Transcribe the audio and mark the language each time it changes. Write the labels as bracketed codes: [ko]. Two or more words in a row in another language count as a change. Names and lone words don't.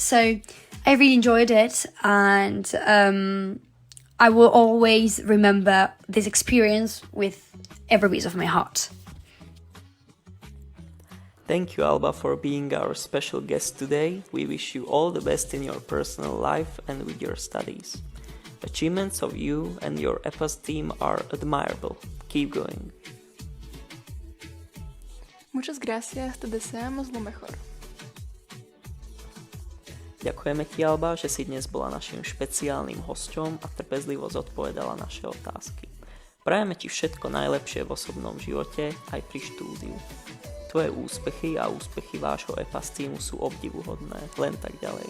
[en] So I really enjoyed it and I will always remember this experience with every beat of my heart. Thank you, Alba, for being our special guest today. We wish you all the best in your personal life and with your studies. Achievements of you and your EPAS team are admirable. Keep going. [es] Muchas gracias, te deseamos lo mejor. [sk] Ďakujeme ti, Alba, že si dnes bola našim špeciálnym hosťom a trpezlivo zodpovedala naše otázky. Prajeme ti všetko najlepšie v osobnom živote aj pri štúdiu. Tvoje úspechy a úspechy vášho EPAS týmu sú obdivuhodné, len tak ďalej.